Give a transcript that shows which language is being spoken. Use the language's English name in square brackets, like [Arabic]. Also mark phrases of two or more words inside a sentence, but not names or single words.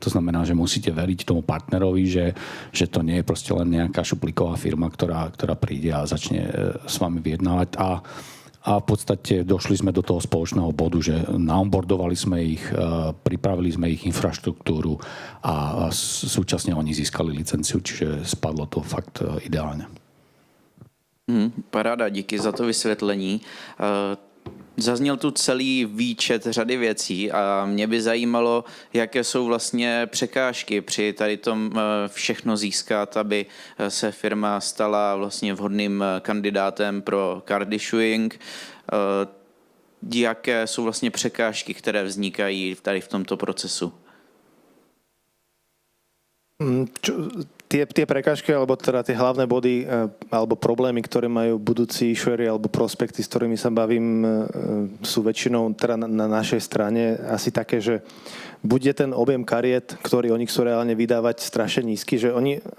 [Slovak] To znamená, že musíte veriť tomu partnerovi, že to nie je proste len nejaká šuplíková firma, ktorá príde a začne s vami vyjednávať. A v podstate došli sme do toho spoločného bodu, že naonboardovali sme ich, pripravili sme ich infraštruktúru a súčasne oni získali licenciu, čiže spadlo to fakt ideálne. [Czech] Paráda, díky za to vysvětlení. Zazněl tu celý výčet řady věcí a mě by zajímalo, jaké jsou vlastně překážky při tady tom všechno získat, aby se firma stala vlastně vhodným kandidátem pro [English] card issuing. [Czech] Jaké jsou vlastně překážky, které vznikají tady v tomto procesu? [Slovak] Tie prekážky, alebo teda tie hlavné body alebo problémy, ktoré majú budúci issueri alebo prospekty, s ktorými sa bavím, sú väčšinou teda na našej strane asi také, že bude ten objem kariet, ktorý oni chcú reálne vydávať, strašne nízky, že oni